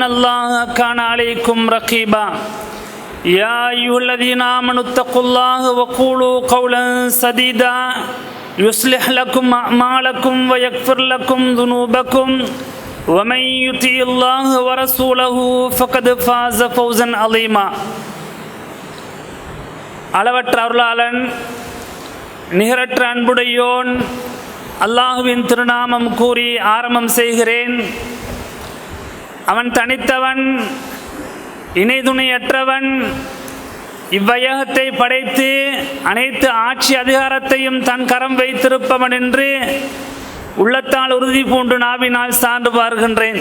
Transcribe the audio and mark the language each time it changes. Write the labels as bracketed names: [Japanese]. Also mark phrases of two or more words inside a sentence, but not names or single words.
[Arabic] الله كان عليكم رقيبا يا أيها الذين آمنوا اتقوا الله وقولوا قولا سديدا يصلح لكم أعمالكم ويغفر لكم ذنوبكم ومن يطع الله ورسوله فقد فاز فوزا عظيما [Tamil] அளவற்ற அருளாளன் நிகரற்ற அன்புடையோன் அல்லாஹுவின் திருநாமம் கூறி ஆரம்பம் செய்கிறேன். அவன் தனித்தவன், இணைதுணையற்றவன், இவ்வையகத்தை படைத்து அனைத்து ஆட்சி அதிகாரத்தையும் தன் கரம் வைத்திருப்பவன் என்று உள்ளத்தால் உறுதி பூண்டு நாவினால் சான்று பார்க்கின்றேன்.